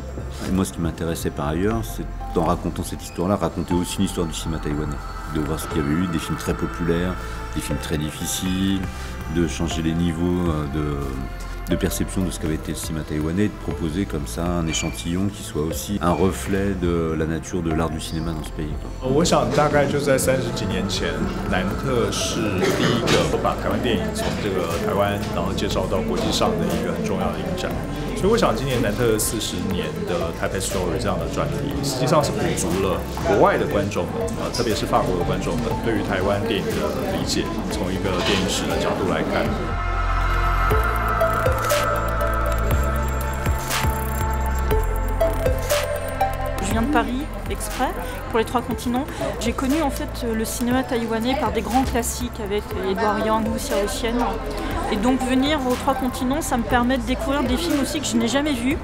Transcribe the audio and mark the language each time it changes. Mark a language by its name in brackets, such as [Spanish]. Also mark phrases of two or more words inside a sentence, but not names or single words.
[French] Et moi, ce qui m'intéressait par ailleurs, c'est en racontant cette histoire-là, raconter aussi une histoire du cinéma taïwanais, de voir ce qu'il y avait eu, des films très populaires, des films très difficiles, de changer les niveaux de perception de ce qu'avait été le cinéma taïwanais et de proposer comme ça un échantillon qui soit aussi un reflet de la nature de l'art du cinéma dans ce pays. [Chinese] 我想大概就在30几年前，南特是第一个把台湾电影从这个台湾然后介绍到国际上的一个很重要的影展。所以我想今年南特40年的 Taipei Story 这样的专题，实际上是补足了国外的观众们，特别是法国的观众们对于台湾电影的理解，从一个电影史的角度来看。 [French] Je viens de Paris, exprès, pour les 3 continents. J'ai connu en fait le cinéma taïwanais par des grands classiques avec Edward Yang ou Xiao Xian. Et donc venir aux 3 continents, ça me permet de découvrir des films aussi que je n'ai jamais vus.